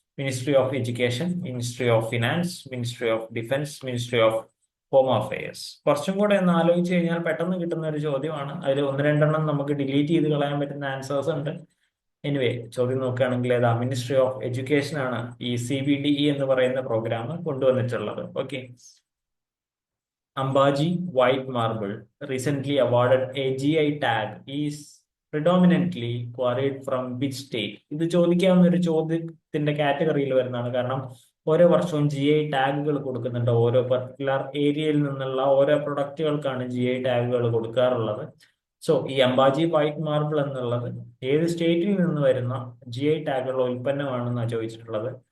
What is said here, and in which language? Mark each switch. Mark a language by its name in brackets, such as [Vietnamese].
[English] Ministry of education, ministry of finance, ministry of defence, ministry of home affairs. [Malayalam] കുറച്ചും കൂടെ ഒന്ന് ആലോചിച്ച് കഴിഞ്ഞാൽ പെട്ടെന്ന് കിട്ടുന്ന ഒരു ചോദ്യമാണ്. അതിൽ ഒന്ന് രണ്ടെണ്ണം നമുക്ക് ഡിലീറ്റ് ചെയ്ത് കളയാൻ പറ്റുന്ന ആൻസേഴ്സ് ഉണ്ട്. എനിവേ, ചോദ്യം നോക്കുകയാണെങ്കിൽ ഏതാ? മിനിസ്ട്രി ഓഫ് എഡ്യൂക്കേഷൻ ആണ് ഈ CBDE എന്ന് പറയുന്ന പ്രോഗ്രാം കൊണ്ടുവന്നിട്ടുള്ളത്. Okay. [English] Ambaji white marble, recently awarded a GI tag, is predominantly quarried from which state? [Malayalam] ഇത് ചോദിക്കാവുന്ന ഒരു ചോദ്യത്തിന്റെ കാറ്റഗറിയിൽ വരുന്നതാണ്. കാരണം ഓരോ വർഷവും GI ടാഗുകൾ കൊടുക്കുന്നുണ്ട്. ഓരോ പർട്ടിക്കുലർ ഏരിയയിൽ നിന്നുള്ള ഓരോ പ്രൊഡക്റ്റുകൾക്കാണ് GI ടാഗുകൾ കൊടുക്കാറുള്ളത്. സോ ഈ അംബാജി വൈറ്റ് മാർബിൾ എന്നുള്ളത് ഏത് സ്റ്റേറ്റിൽ നിന്ന് വരുന്ന GI ടാഗുള്ള ഉൽപ്പന്നമാണെന്നാണ് ചോദിച്ചിട്ടുള്ളത്.